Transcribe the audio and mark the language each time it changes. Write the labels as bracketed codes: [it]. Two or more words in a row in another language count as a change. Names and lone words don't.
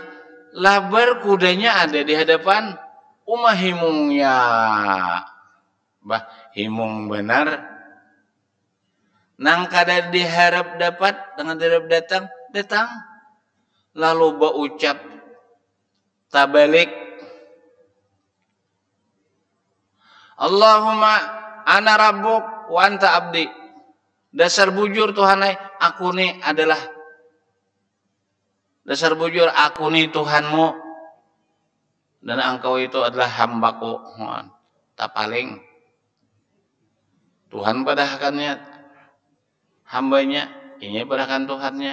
[bjn] Labar kudanya ada di hadapan. Umah himungnya. Bah, himung benar. Nang kada diharap dapat, dengan diharap datang. Lalu berucap tabalik. [ar] Allahumma ana rabbuk wa anta abdi. [bjn] Dasar bujur Tuhanai, aku ni adalah. Dasar bujur, aku ni Tuhanmu. [id] Dan engkau itu adalah hambaku. [bjn] Tak paling. Tuhan padahkannya hambanya, ini padahkan Tuhannya.